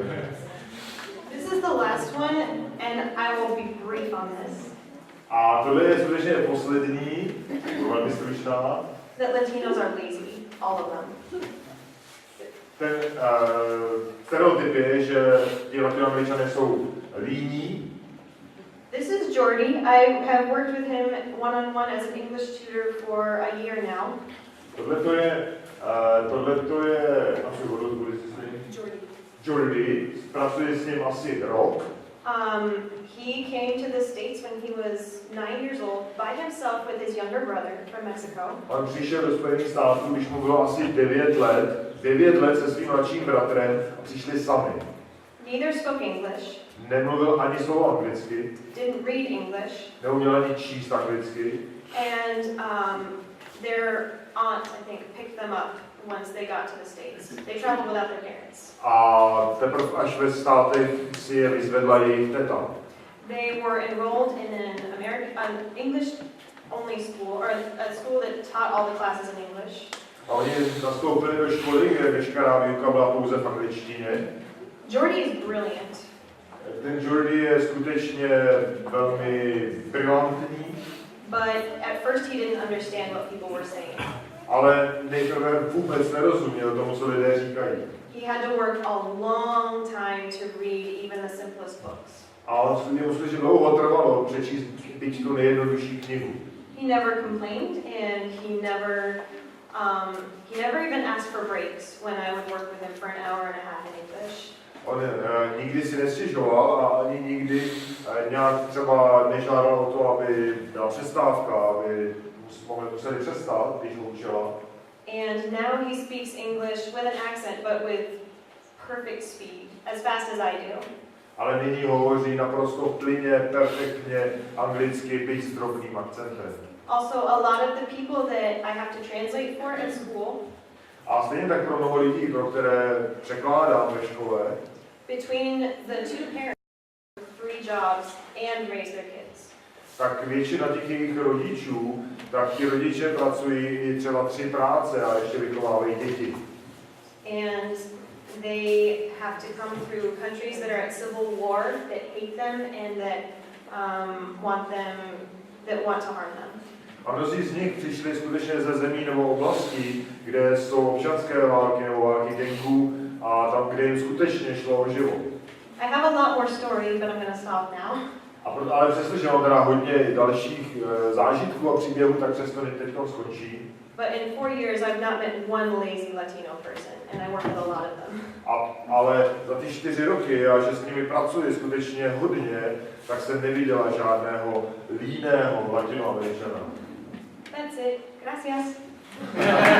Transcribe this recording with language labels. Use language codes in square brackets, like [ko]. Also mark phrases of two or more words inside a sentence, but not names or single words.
[en] This is the last one, and I will be brief on this. [cs] A tohle je skutečně poslední, velmi stručná. [en] That Latinos are lazy, all of them. [cs] Ten stereotyp je, že ti Latinoameričané jsou líní. [en] This is Jordy. I have worked with him one-on-one as an English tutor for a year now. [cs] Tohle to je, Jordy, pracuje s ním asi rok. [en] He came to the States when he was 9 years old by himself with his younger brother from Mexico. [cs] On přišel do Spojených států, když mu bylo asi 9 let. 9 let se svým mladším bratrem a přišli sami. [en] Neither spoke English. [cs] Nemluvil ani slovo anglicky. [en] Didn't read English. [cs] Neuměl ani číst anglicky. [en] And their aunt, I think, picked them up once they got to the States. They traveled without their parents. [cs] A teprve až ve státech si je vyzvedla jejich teta. [en] They were enrolled in an English-only school, or a school that taught all the classes in English. [cs] A oni nastoupili do školy, kde veškerá výuka byla pouze v angličtině. [en] Jordy is brilliant. [cs] Ten Jordy je skutečně velmi brilantní. [en] But at first he didn't understand what people were saying. [cs] Ale nejprve vůbec nerozuměl tomu, co lidé říkají. [en] He had to work a long time to read even the simplest books. [cs] A on skutečně dlouho trvalo přečíst byť tu nejjednodušší knihu. [en] He never complained, and he never even asked for breaks when I would work with him for an hour and a half in English. [cs] On nikdy si nestěžoval a ani nikdy nějak třeba nežádal o to, aby byla přestávka, aby museli přestat, když ho učila. [en] And now he speaks English with an accent, but with perfect speed, as fast as I do. [cs] Ale nyní hovoří naprosto plynně, perfektně anglicky, byť s drobným akcentem. [en] Also, a lot of the people that I have to translate for at school, [cs] a stejně tak pro mnoho lidí, pro které překládám ve škole, [en] between the two parents, 3 jobs and raise their kids. [cs] Tak většina těch jejich rodičů, tak ti rodiče pracují i třeba 3 práce a ještě vychovávají děti. [en] And they have to come through countries that are at civil war, that hate them and that want to harm them. [cs] A mnozí z nich přišli skutečně ze zemí nebo oblastí, kde jsou občanské války nebo války gangů a tam, kde jim skutečně šlo o život. [en] I have a lot more stories, but I'm going to stop now. [cs] Ale přestože mám teda hodně dalších zážitků a příběhů, tak přesto teď skončí. [en] But in 4 years, I've not met one lazy Latino person, and I work with a lot of them. [cs] Ale za ty 4 roky, a že s nimi pracuji skutečně hodně, tak jsem neviděla žádného líného Latinoameričana. [en] That's it. Gracias.